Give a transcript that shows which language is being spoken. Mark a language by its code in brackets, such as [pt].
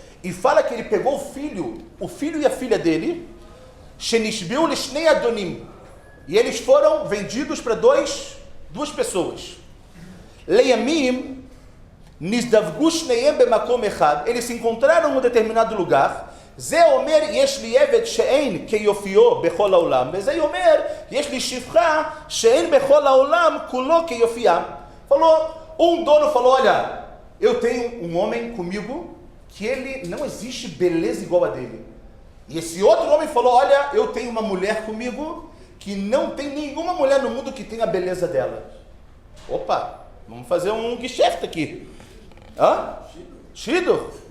[pt] E fala que ele pegou o filho e a filha dele, [he] Shenishbiu Lishnei Adonim, [pt] e eles foram vendidos para duas pessoas. [he] Leiamim Nizdavgu Shneihem Bemakom Echad, [pt] eles se encontraram em um determinado lugar. [he] זה אומר, יש לי עבד שאין כיופיו בכל העולם, וזה אומר, יש לי שפחה שאין בכל העולם כולו כיופיה. [pt] Falou, dono falou, olha, eu tenho um homem comigo que ele não existe beleza igual a dele. E esse outro homem falou, olha, eu tenho uma mulher comigo que não tem nenhuma mulher no mundo que tenha a beleza dela. Opa, vamos fazer um geschäft aqui. Hã? Shidur?